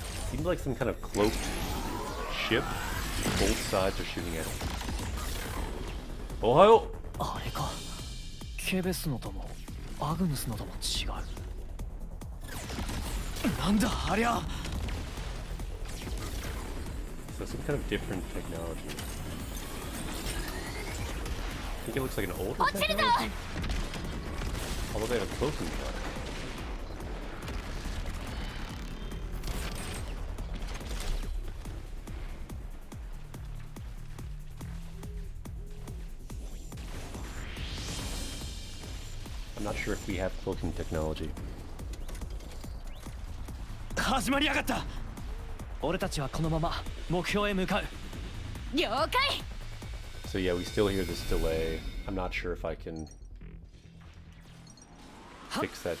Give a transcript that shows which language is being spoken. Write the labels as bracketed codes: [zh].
[en] Seems like some kind of cloaked ship. Both sides are shooting at it. Ohio! [ja] あれか。ケベスのともアグヌスのとも違う。なんだありゃ。 [en] So some kind of different technology. I think it looks like an older technology. Although they have a cloaking power. I'm not sure if we have cloaking technology. [ja] 始まりやがった。俺たちはこのまま目標へ向かう。了解。 [en] So yeah, we still hear this delay. I'm not sure if I can fix that